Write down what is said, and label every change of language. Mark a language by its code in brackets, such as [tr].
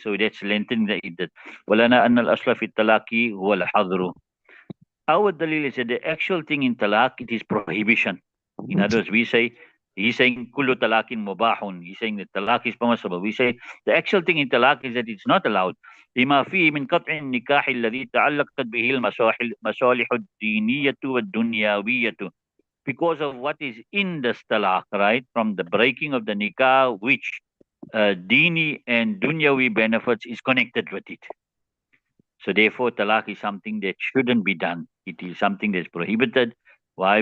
[en] So that's lengthening the iddat. [ar] وَلَنَا أَنَّ الْأَصْلَ فِي الطَّلَاقِ هُوَ الْحَظْرُ. [en] Our dalil is that the actual thing in talaq, it is prohibition. In other words, we say, he's saying [ar] kullu talaqin mubahun. [en] He's saying that talaq is permissible. We say the actual thing in talaq is that it's not allowed. [ar] لما فيه من قطع النكاح الذي تعلقت به المصالح الدينية والدنيوية. [en] Because of what is in the talaq, right? From the breaking of the nikah, which dini and dunyawi benefits is connected with it. So therefore, talaq is something that shouldn't be done. It is something that's prohibited. Why?